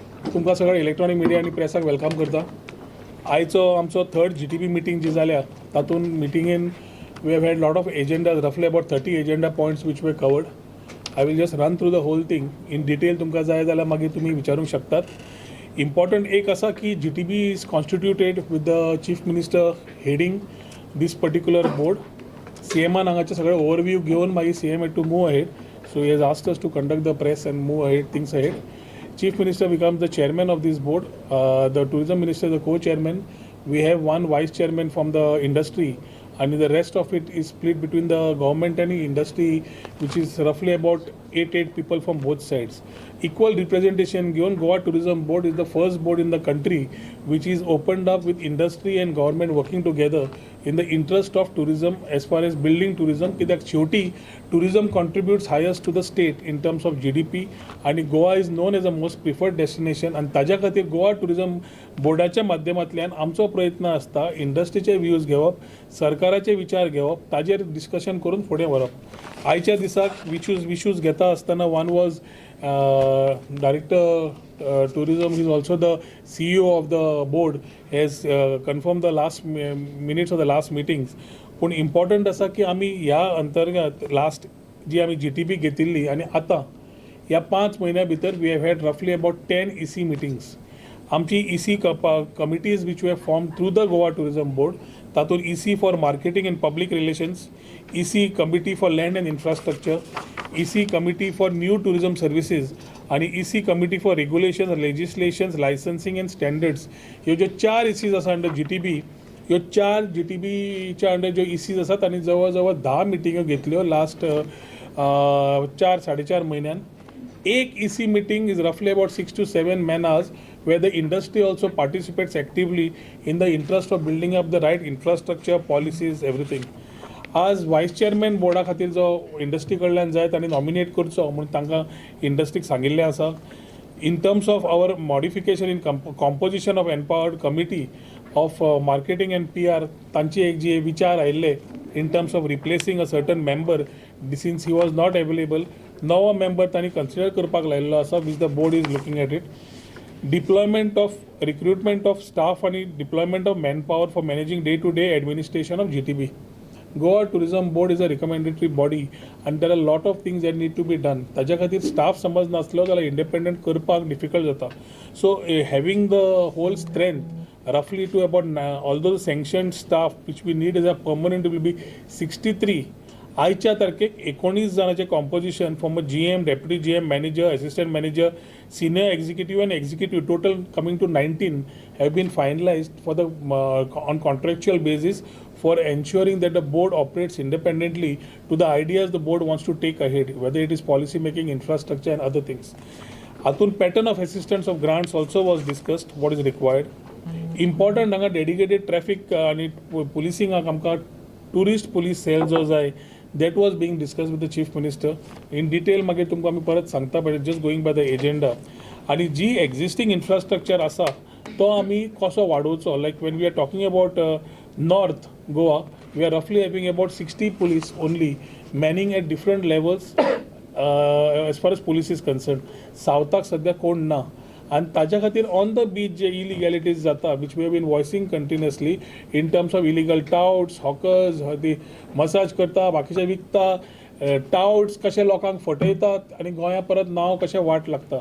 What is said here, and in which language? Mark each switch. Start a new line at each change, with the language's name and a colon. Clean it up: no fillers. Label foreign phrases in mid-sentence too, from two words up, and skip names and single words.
Konkani: तुमकां सगळ्या
English: electronic media
Konkani: आनी प्रेसाक वेलकम करता। आयचो आमचो
English: third GTP meeting
Konkani: जी जाल्या तातूंत मिटिंगेन
English: we have had lot of agendas, roughly about 30 agenda points which we covered. I will just run through the whole thing in detail.
Konkani: तुमकां जाय जाल्यार मागीर तुमी विचारूंक शकतात। इम्पॉर्टंट एक आसा की
English: GTP is constituted with the chief minister heading this particular board.
Konkani: CMान हांगाचे सगळे ओवरव्यू घेवन मागीर
English: CM had to move ahead, so he has asked us to conduct the press and move ahead things ahead. Chief Minister becomes the chairman of this board. The Tourism Minister is the co-chairman. We have one vice chairman from the industry, and the rest of it is split between the government and the industry, which is roughly about 8 people from both sides. Equal representation given. Goa Tourism Board is the first board in the country which is opened up with industry and government working together in the interest of tourism as far as building tourism.
Konkani: कित्याक शेवटी
English: tourism contributes highest to the state in terms of GDP, and Goa is known as a most preferred destination, and
Konkani: ताज्या खातीर गोवा टुरिजम बोर्डाच्या माध्यमांतल्यान आमचो प्रयत्न आसता इंडस्ट्रीचे व्ह्यूज घेवप, सरकाराचे विचार घेवप, ताजेर डिस्कशन करून फुडें व्हरप। आयच्या दिसाक विशूज घेता आसतना
English: one was director tourism, he is also the CEO of the board, has confirmed the last minutes of the last meetings.
Konkani: पण इम्पॉर्टंट आसा की आमी ह्या अंतर्गत लास्ट जी आमी GTP घेतिल्ली आनी आतां ह्या 5 म्हयन्या भितर
English: we have had roughly about 10 EC meetings. आमची EC committees which we have formed through the Goa Tourism Board, तातूंत EC for marketing and public relations, EC committee for land and infrastructure, EC committee for new tourism services आणि EC committee for regulation, legislations, licensing and standards।
Konkani: ह्यो ज्यो 4 ECs आसा अंडर GTP, ह्यो 4 GTPच्या अंडर ज्यो ECs आसात आनी जवळ जवळ 10 मिटिंग्यो घेतल्यो लास्ट 4-4.5 म्हयन्यान।
English: एक EC meeting is roughly about 6 to 7 man hours, where the industry also participates actively in the interest of building up the right infrastructure, policies, everything.
Konkani: आज
English: vice chairman
Konkani: बोर्डा खातीर जो इंडस्ट्री कडल्यान जाय तांणी नॉमिनेट करचो म्हणून तांकां इंडस्ट्रीक सांगिल्लें आसा।
English: in terms of our modification in composition of empowered committee of marketing and PR,
Konkani: तांचे एक जे विचार आयिल्ले
English: in terms of replacing a certain member since he was not available,
Konkani: नवो मेंबर तांणी कन्सिडर करपाक लायिल्लो आसा
English: which the board is looking at it. deployment of recruitment of staff आनी deployment of man power for managing day to day administration of GTP. Goa Tourism Board is a recommendatory body and there are a lot of things that need to be done.
Konkani: ताज्या खातीर स्टाफ समज नासलो जाल्यार इंडिपेंडंट करपाक डिफिकल्ट जाता।
English: so having the whole strength roughly to about although the sanctioned staff which we need as a permanent will be 63,
Konkani: आयच्या तारखेक 19 जणांचे
English: composition from a GM, deputy GM, manager, assistant manager, senior executive and executive, total coming to 19 have been finalized for the on contractual basis for ensuring that the board operates independently to the ideas the board wants to take ahead, whether it is policy making, infrastructure and other things. Atun pattern of assistance of grants also was discussed, what is required.
Konkani: Important हांगा
English: dedicated traffic
Konkani: आनी पुलिसिंग आमकां
English: tourist police cell
Konkani: जो जाय
English: that was being discussed with the chief minister in detail.
Konkani: मागीर तुमकां आमी परत सांगता,
English: but just going by the agenda.
Konkani: आनी जी एक्झिस्टींग इन्फ्रास्ट्रक्चर आसा तो आमी कसो वाडोवचो,
English: like when we are talking about North Goa, we are roughly having about 60 police only manning at different levels as far as police is concerned.
Konkani: सावथाक सद्या कोण ना, आणि ताज्या खातीर
English: on the beach
Konkani: जे इलिगॅलिटीज जाता
English: which we have been voicing continuously in terms of illegal touts, hawkers,
Konkani: ती मसाज करता, बाकीचे विकता, टाउट्स कशे लोकांक फटयतात आनी गोंया परत नांव कशें वाट लागता।